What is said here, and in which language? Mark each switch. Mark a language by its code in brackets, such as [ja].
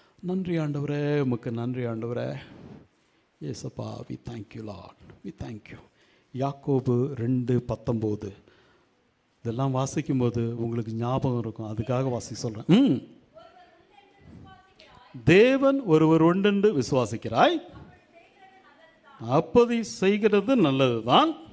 [ta] நன்றி ஆண்டவரே, உமக்கு நன்றி ஆண்டவரே. [en] ஏசப்பா, we thank you Lord, we thank you. [ta] யாக்கோபு 2:19. இதெல்லாம் வாசிக்கும்போது உங்களுக்கு ஞாபகம் இருக்கும், அதுக்காக வாசிக்க சொல்கிறேன். தேவன் ஒருவர் உண்டென்று விசுவாசிக்கிறாய், அப்படி செய்கிறது நல்லதுதான்.